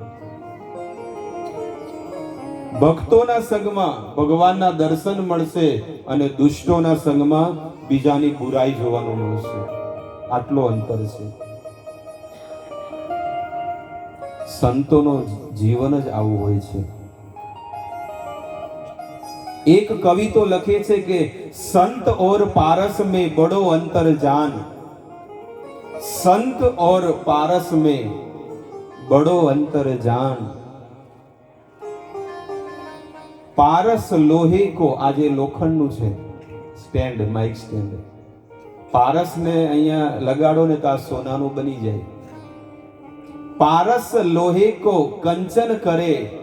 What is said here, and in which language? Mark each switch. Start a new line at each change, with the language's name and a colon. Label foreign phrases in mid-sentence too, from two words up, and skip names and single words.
Gujarati: ભક્તોના સંગમાં ભગવાનના દર્શન મળશે અને દુષ્ટોના સંગમાં બીજાની બુરાઈ જોવાનું મળશે. આટલો અંતર છે. સંતોનો જીવન જ આવું હોય છે. એક કવિ તો લખે છે કે
Hindi: સંત और पारस में बड़ो अंतर जान, संत और पारस में बड़ो अंतर जान. पारस लोहे को,
Gujarati: આજે લોખંડનું છે
English: stand, mic stand.
Gujarati: પારસને અહીંયા લગાડો ને તો આ સોનાનું બની જાય.
Hindi: पारस लोहे को कंचन करे.